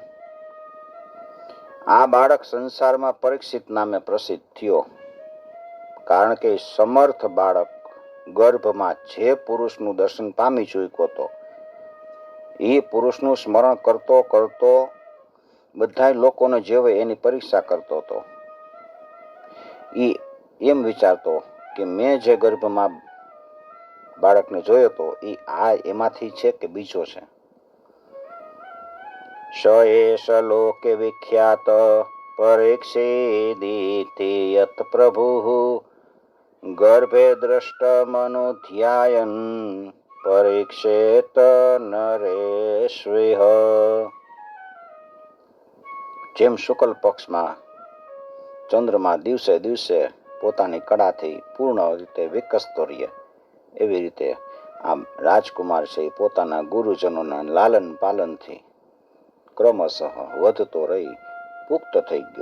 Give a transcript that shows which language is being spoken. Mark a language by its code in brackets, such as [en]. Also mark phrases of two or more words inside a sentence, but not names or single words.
[gu] આ બાળક સંસારમાં પરીક્ષિત નામે પ્રસિદ્ધ થયો, કારણ કે સમર્થ બાળક ગર્ભમાં જે પુરુષનું દર્શન પામી ચૂક્યો હતો એ પુરુષનું સ્મરણ કરતો કરતો બધા લોકોને જેવે એની પરીક્ષા કરતો હતો. એ એમ વિચારતો કે મેં જે ગર્ભમાં બાળકને જોયો હતો એ આ એમાંથી છે કે બીજો છે. [sa] સ એષ લોકે વિખ્યાત परीक्षेदिति यत् प्रभुः गर्भे दृष्टमनुध्यायन् परीक्षेत नरेश्विह। [gu] જેમ શુક્લ પક્ષમાં ચંદ્રમા દિવસે દિવસે પોતાની કળાથી પૂર્ણ રીતે વિકસતો રહે, એવી રીતે આમ રાજકુમાર છે પોતાના ગુરુજનોના લાલન પાલનથી ક્રમશઃ વધતો રહી પુખ્ત થઈ ગયો.